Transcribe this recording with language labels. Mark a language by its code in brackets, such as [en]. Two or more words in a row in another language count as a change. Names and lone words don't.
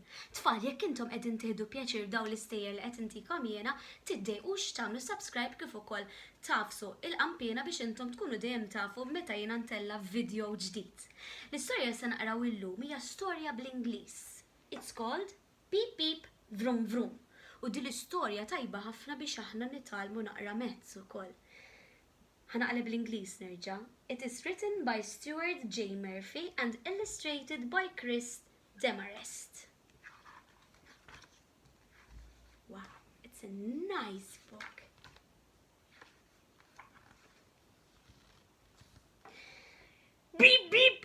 [mt] Tfal, jekk intom qegħdin tieħdu pjaċir dawn l-istejjer li qed intikom jiena, tiddejqux tagħmlu subscribe kif ukoll tafsu il-qampina biex intom tkunu dejjem tafu meta jiena ntella video ġdid. L-istorja se naqraw illum hija storja bl-Ingliż. [en] It's called Beep Beep Vroom Vroom. [mt] U din l-istorja tajba ħafna biex aħna nitalmu naqra mezz ukoll. ħanaqleb bl-Ingliż nerġa'. [en] It is written by Stuart J. Murphy and illustrated by Chris Demarest. Wow, it's a nice book. Beep beep!